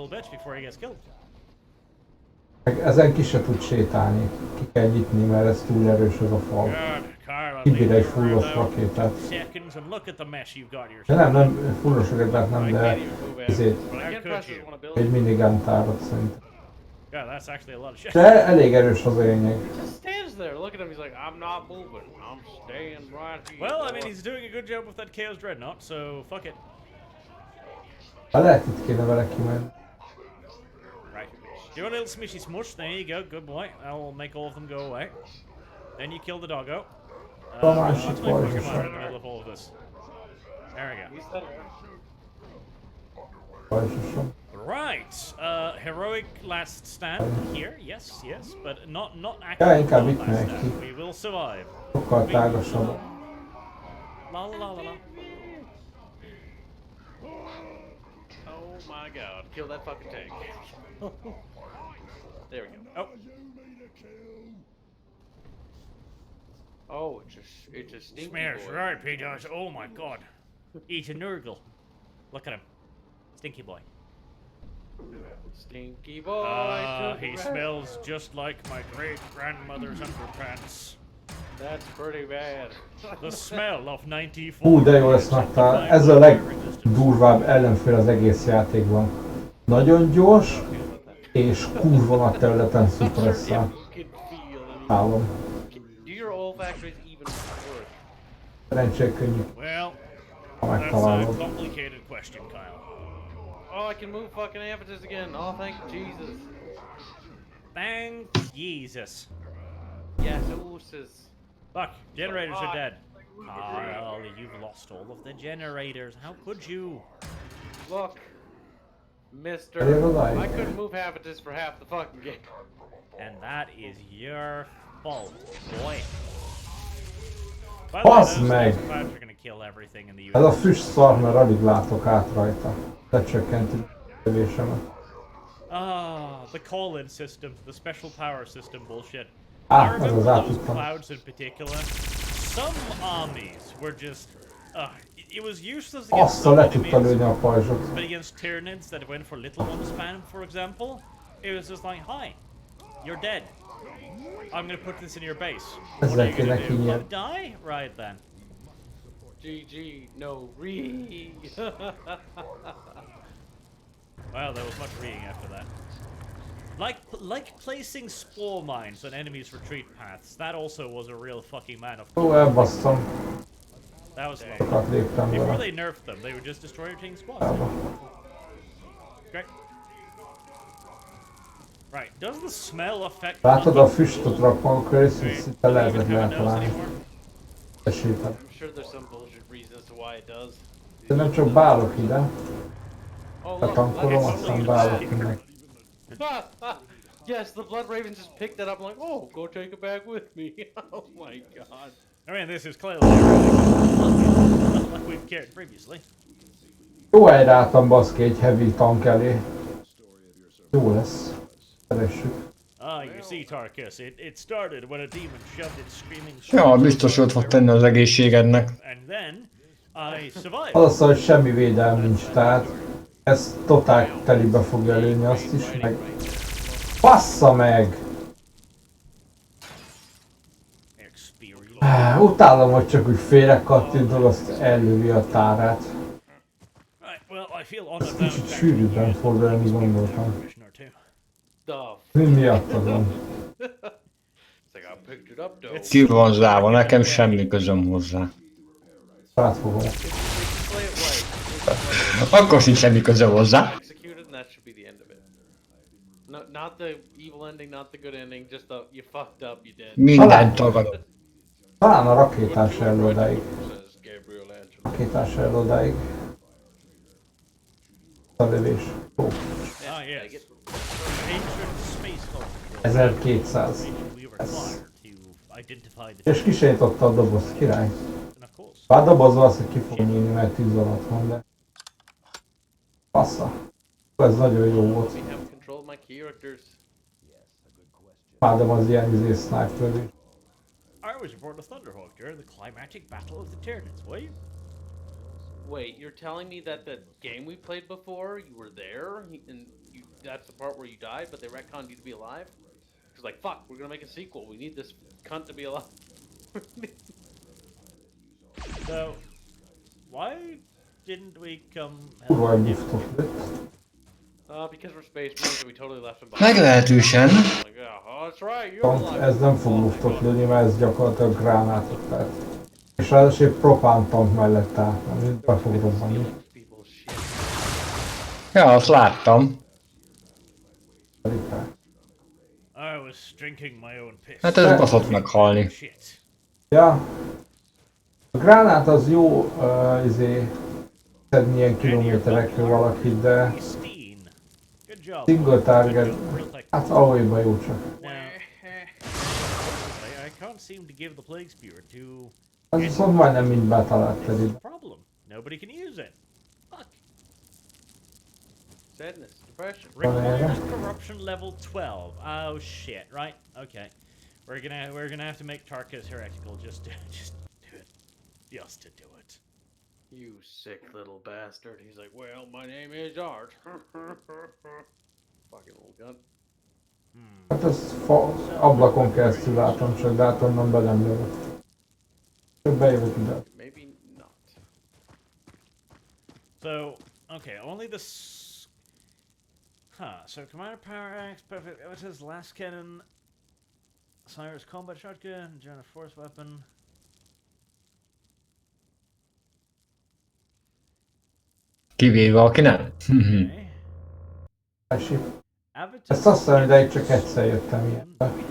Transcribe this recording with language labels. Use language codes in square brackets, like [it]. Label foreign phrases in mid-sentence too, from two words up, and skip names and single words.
[hu] Meg ezen ki se tud sétálni, ki kell nyitni, mert ez túl erős az a fal. Kibír egy fullos rakétát. De nem fullos rakétát nem, de ezért egy minigun tárat szerintem. De elég erős az a lényeg. [en] Well, I mean, he's doing a good job with that Chaos Dreadnought, so fuck it. [hu] Ha lehet itt kéne vele kimenni. [en] Do a little smishy smush, there you go, good boy. I'll make all of them go away. Then you kill the doggo. Let's make Pokemon in the middle of all of this. There we go. Right, heroic last stand here, yes, but not actually last stand. We will survive. [hu] Sokkal tágasabb. La la la la. [en] Oh my god, kill that fucking tank. There we go. Oh, it's a stinky Smash, boy. right, P-Dodge. Oh my god. Eat a Nurgle. Look at him. Stinky boy. Stinky boy. He smells just like my great-grandmother's underpants. That's pretty bad. The smell of 94. [hu] De jó ezt megtalál. Ez a legdurvább ellenfél az egész játékban. Nagyon gyors, és kurva nagy területen szupresszál. Állom. Szerencsére könnyű. Ha megtalálod. [en] Oh, I can move fucking avatars again. Oh, thank Jesus. Thank Jesus. Yes, Jesus. Fuck, generators are dead. Kyle, you've lost all of the generators. How could you? Look, Mister, Realize. I couldn't move half of this for half the fucking game. And that is your fault, boy. By the way, [hu] Bazd [en] those [hu] meg! [en] clouds are gonna kill everything in the [hu] Ez a [en] universe. [hu] füst szar, mert alig látok át rajta. Lecsökkenti lövésemet. [en] Ah, the call-in system, the special power system bullshit. I [hu] Ez [en] remember [hu] az [en] those [hu] átudtam. [en] clouds in particular. Some armies were just, it was useless against [hu] Azt [en] some [hu] le tudta [en] enemies, [hu] lőni a pajzsot. [en] but against Tyranids that went for little one spam, for example, it was just like, hi, you're dead. I'm gonna put this in your base. What are [hu] Ezzel [en] you gonna [hu] kéne [en] do? [hu] kinyerni. [en] Die? Right then. GG, no re. Well, there was much reading after that. Like placing spore mines on enemies' retreat paths. That also was a real fucking man of. [hu] Ó, elbasztam. [en] That was lovely. [hu] Sokat léptem [en] Before [hu] vele. [en] they nerfed them, they would just destroy your team squads. [hu] Elba. [en] Great. Right. Does the smell affect? [hu] Látod a füstöt rakom köré, szinte [en] Do you [hu] lehetett [en] even have a nose [hu] letalálni. [en] anymore? [hu] Esélytem. [en] I'm sure there's some bullshit reason as to why it does. [hu] De nem csak bálok ide. [en] Oh, look, [hu] Betankolom, [en] look, [hu] aztán bálok innen. [en] yes, the Blood Ravens just picked that up. I'm like, oh, go take it back with me. Oh my god. I mean, this is clearly not like we've cared previously. [hu] Jó helyreálltam baszki egy [en] heavy tank [hu] elé. Jó lesz. Szeressük. [en] Ah, you see, Tarkus, it started when a demon shoved its screaming. [hu] Ja, biztos jót fog tenni az egészségednek. [en] And then I survived. [hu] Az az, hogy semmi védelm nincs, tehát ez totál telibe fogja lőni azt is, meg... Bassza meg! Utálom, hogy csak úgy félre kattintod, azt ellövi a tárát. [en] Right, well, I feel [hu] Ez [en] honored [hu] kicsit sűrűbben fordul, mint gondoltam. [en] The [hu] Mi miattad van? [en] It's like I picked it up though. [hu] Ki van zárva, nekem semmi közöm hozzá. Átfogom. [en] Play it right. [hu] Akkor sincs semmi közöm hozzá. [en] Executed, and that should be the end of it. No, not the evil ending, not the good ending. Just the you fucked up, you dead. [hu] Mindent tagad. Talán a rakétás el odáig. [en] Says Gabriel Angelo. [hu] Rakétás el odáig. A lövés. Ó, [en] Ah, yes. Ancient space culture. 1200. We were required to identify the. [hu] És ki se nyitotta a dobozt, király. [en] And of course. [hu] Bár dobozva az, hogy ki fog nyílni, mert 10 alatt van, de... Passza. Ez nagyon jó volt. [en] We have control of my characters. [hu] Imádom az ilyen snipe lövés. [en] I was aboard a Thunderhawk during the climactic battle of the Tyranids, were you? Wait, you're telling me that the game we played before, you were there, and that's the part where you died, but they retconned you to be alive? It's like, fuck, we're gonna make a sequel. We need this cunt to be alive. So, why didn't we come? [hu] Kurva egy buftot lőtt. [en] Because we're space marines and we totally left him behind. [hu] Meglehetősen. [en] Like, yeah, oh, that's right, you're [hu] Pont [en] alive. [hu] ez nem fog luftot lőni, mert ez gyakorlatilag gránátot tehát. És ráadásul egy propán tank mellett állt, ami be fog robbanni. [en] People shit. [hu] Ja, azt láttam. [en] I was drinking my own piss. [hu] Hát ez baszott meghalni. [en] Shit. [hu] Ja. A gránát az jó, szedni ilyen kilométerekről valakit, de [en] Pristine. Good job. single target, Real tech. [hu] hát ahol jó csak. [en] Now, I can't seem to give the plague spear to. [hu] Az viszont majdnem mind betalált [en] This is [hu] pedig. [en] the problem. Nobody can use it. Fuck. Sadness, depression. Requires corruption level 12. Oh shit. Right. Okay. We're gonna have to make Tarkus heretical just to do it. Just to do it. You sick little bastard. He's like, well, my name is Art. Fucking little gun. [hu] Hát ezt ablakon keresztül látom, csak de hát onnan be nem jövök. Csak bejövök ide. [en] Maybe not. So, okay, only this. Huh. So Commander Power Axe, Perfect Evitas, Last Cannon, Cyrus Combat Shotgun, Jonah Force Weapon. [hu] Kivéve aki nem. [en] Okay. [hu] Esik. [en] Avatar. [hu] Ezt azt hiszem, de csak egyszer jöttem ilyenbe.